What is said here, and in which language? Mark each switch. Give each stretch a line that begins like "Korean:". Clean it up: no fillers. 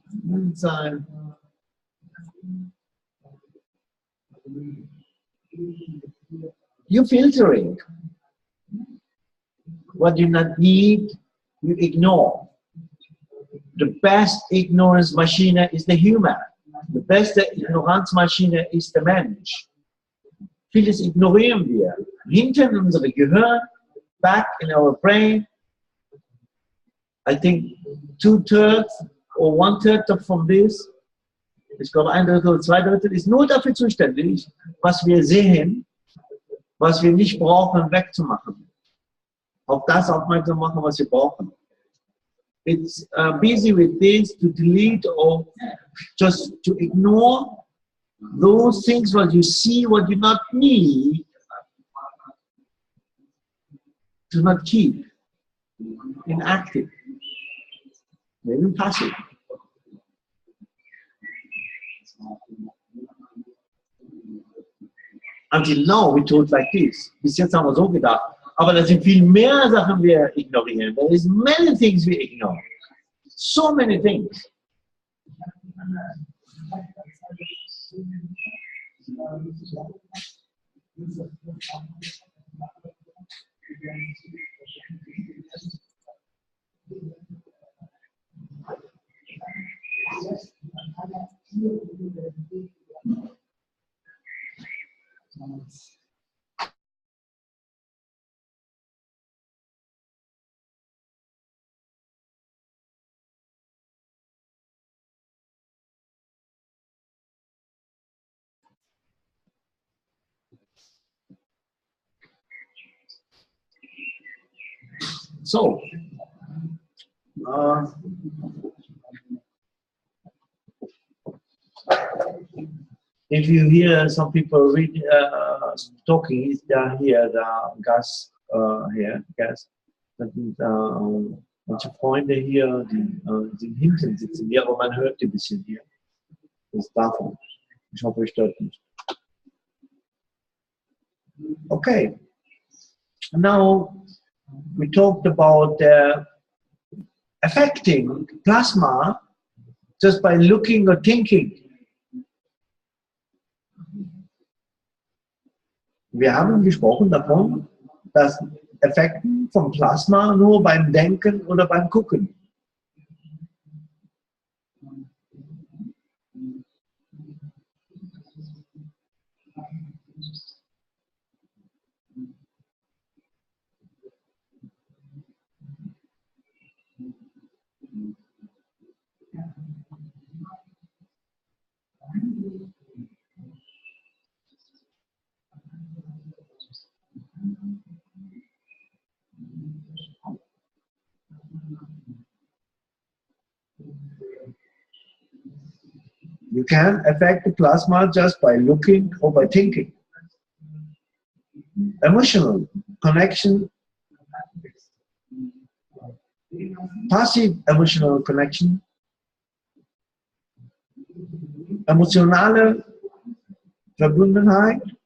English: Inside. You filtering. What you not need, you ignore. the best
German: Ignoranzmaschine ist der Human. Die beste Ignoranzmaschine ist der Mensch. Vieles ignorieren wir. Hinten in unserem Gehirn,
English: back in our brain, I think 2/3 or 1/3 from this,
German: ich glaube 1/3 oder 2/3, ist nur dafür zuständig, was wir sehen, was wir nicht brauchen, wegzumachen. Auf das aufmerksam machen, was wir brauchen.
English: It's busy with this to delete or just to ignore those things what you see, what you not need, to not keep inactive, maybe passive. Until now we thought like this.
German: Bis jetzt haben wir so gedacht. Aber da sind viel mehr Sachen, wir ignorieren.
English: There is many things we ignore. So many things. So, if you hear some people read, talking, they're here, the Gas here, Gas.
German: Das sind manche Freunde hier, die hinten sitzen hier, aber man hört die ein bisschen hier. Das ist davon. Ich hoffe, es stört nicht.
English: Okay. Now we talked about affecting plasma just by looking or thinking.
German: Wir haben gesprochen davon, dass Effekten vom Plasma nur beim Denken oder beim Gucken.
English: You can affect the plasma just by looking or by thinking. Emotional connection, passive emotional connection,
German: emotionale Verbundenheit,